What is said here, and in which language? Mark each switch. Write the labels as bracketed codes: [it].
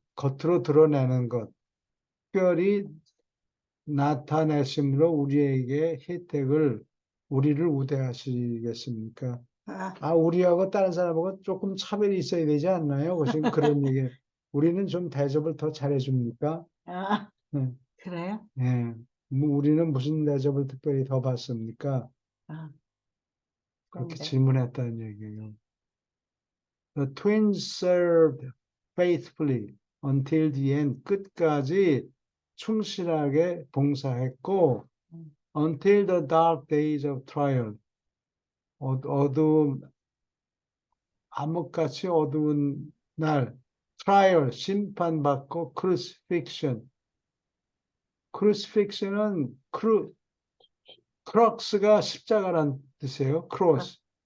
[ko] 겉으로 드러내는 것, 특별히 나타내심으로 우리에게 우리를 우대하시겠습니까? 아, 우리하고 다른 사람하고 조금 차별이 있어야 되지 않나요? 지금 그런 얘기. 우리는 좀 대접을 더 잘해줍니까? 아, 네. 그래요? 예. 뭐 우리는 무슨 대접을 특별히 더 받습니까? 아, 그렇게 그런데. 질문했다는 얘기예요. [en] The twins served faithfully until the end. [ko] 끝까지 충실하게 봉사했고, 음, [en] until the dark days of trial. [ko] 어두운, 암흑같이 어두운 날, trial, 심판받고, crucifixion. crucifixion은 크럭스가 십자가란 뜻이에요. 크로스.